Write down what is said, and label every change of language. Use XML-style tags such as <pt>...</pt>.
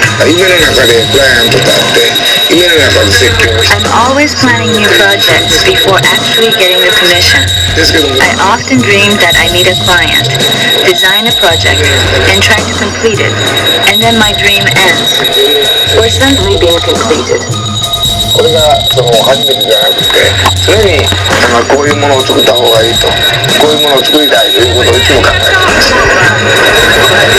<ja>夢の中でクライアントと会って夢の中で設計をして</ja> <en>I'm always planning new projects before actually getting the commission. I often dream that I meet a client, design a project, and try to complete it, and then my dream ends, or simply being completed.</en> <ja>これがその初めてじゃなくて常にこういうものを作った方がいいとこういうものを作りたいということをいつも考えています。</ja>